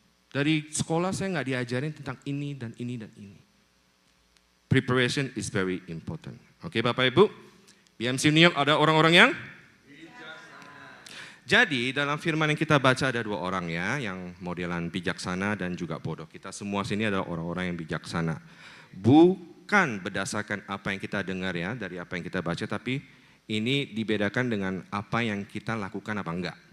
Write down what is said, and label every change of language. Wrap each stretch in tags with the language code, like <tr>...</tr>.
<id>Dari sekolah saya gak diajarin tentang ini dan ini dan ini.</id> <en>Preparation is very important.</en> <id>Oke Bapak Ibu, BMC New York ada orang-orang yang? Jadi dalam firman yang kita baca ada 2 orang ya, yang modelan bijaksana dan juga bodoh. Kita semua sini adalah orang-orang yang bijaksana. Bukan berdasarkan apa yang kita dengar ya, dari apa yang kita baca, tapi ini dibedakan dengan apa yang kita lakukan apa enggak.</id>